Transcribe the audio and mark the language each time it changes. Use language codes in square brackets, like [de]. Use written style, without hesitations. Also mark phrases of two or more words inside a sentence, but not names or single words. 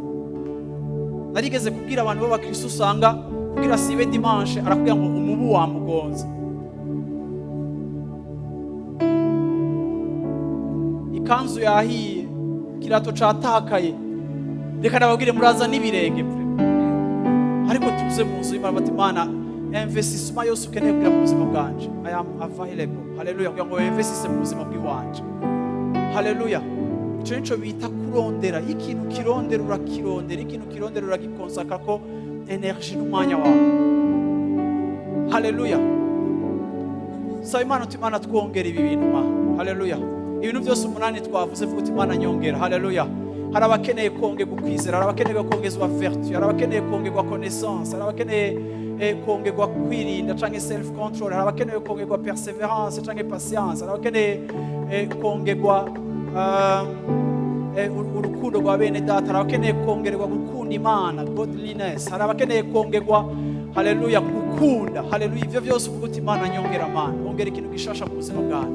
[rn] Narigeze kubwira abantu b'abakristo usanga kugira sibe dimanche arakubwira ngo umubu wamugonza, ikanzu yahiye, kirato catakaye, reka nababwire muraza n'ibirenge ariko tuze mu nzu y'Imana bati Imana investissement yose ukeneye kugira mu buzima bwanje [en] I am available. [rn] Haleluya, kugira ngo investisse mu buzima bw'iwanje. Haleluya, ico nico bita kurondera. Ikintu kirondera urakirondera, ikintu kirondera uragikonsakra ko energie n'umwanya wawe. Haleluya, saba Imana uti Imana twongera ibi bintu ma. Haleluya, ibintu byose umunani twavuze vuga uti Imana nyongera. Haleluya, hari abakeneye kongerwa ukwizera, hari abakeneye kongezwa vertu, hari abakeneye kongerwa connaissance, hari abakeneye kongerwa kwirinda canke [en] self control, [rn] hari abakeneye kongerwa perseverance canke patience, hari abakeneye kongerwa urukundo rwa bene data, hari abakeneye kongerwa gukunda Imana, godliness, hari abakeneye kongerwa haleluya gukunda. Haleluya, ivyo byose uvuga uti Imana nyongera Mana, ongera ikintu gishasha mu buzima bwanje.